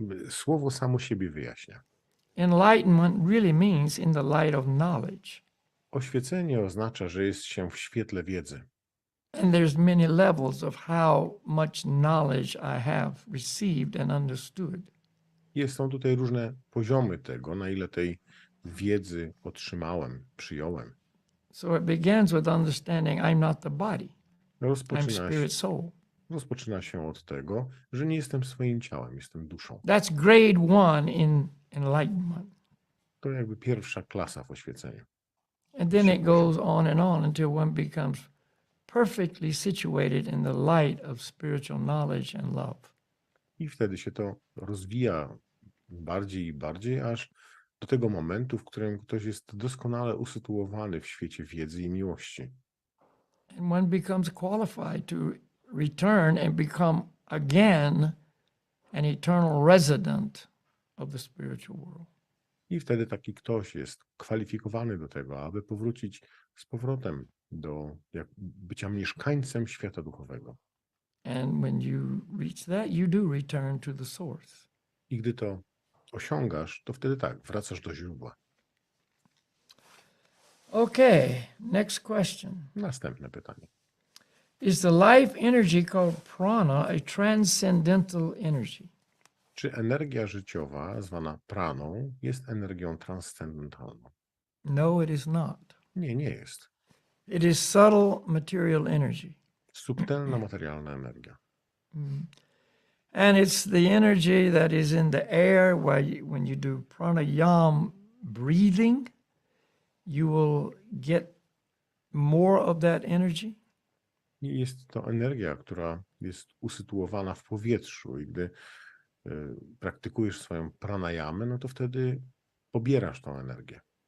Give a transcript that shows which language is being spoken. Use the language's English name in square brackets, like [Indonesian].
[Polish] Słowo samo siebie wyjaśnia. [English] Enlightenment really means in the light of knowledge. [Polish] Oświecenie oznacza, że jest się w świetle wiedzy. [English] And there's many levels of how much knowledge I have received and understood. [Polish] Są tutaj różne poziomy tego, na ile tej wiedzy otrzymałem, przyjąłem. [English] So it begins with understanding I'm not the body. I'm spirit soul. [Polish] Rozpoczyna się od tego, że nie jestem swoim ciałem, jestem duszą. [English] That's grade 1 in enlightenment. [Polish] To jakby pierwsza klasa w oświeceniu. [English] And then it goes on until one becomes perfectly situated in the light of spiritual knowledge and love. [Polish] I wtedy się to rozwija bardziej i bardziej, aż do tego momentu, w którym ktoś jest doskonale usytuowany w świecie wiedzy i miłości. [English] And one becomes qualified to return and become again an eternal resident of the spiritual world. [Polish] I wtedy taki ktoś jest kwalifikowany do tego, aby powrócić z powrotem do bycia mieszkańcem świata duchowego. [English] And when you reach that, you do return to the source. [Polish] I gdy to osiągasz, to wtedy tak, wracasz do źródła. [English] Okay, next question. [Polish] Następne pytanie. [English] Is the life energy called prana a transcendental energy? [Polish] Czy energia życiowa, zwana praną, jest energią transcendentalną? [English] No, it is not. [Polish] Nie, nie jest. [English] It is subtle material energy. [Polish] Subtelna materialna energia. [English] And it's the energy that is in the air when you do pranayama breathing, you will get more of that energy. [Polish] I jest to energia, która jest usytuowana w powietrzu i gdy praktykujesz swoją pranayamę, no to wtedy pobierasz tą energię.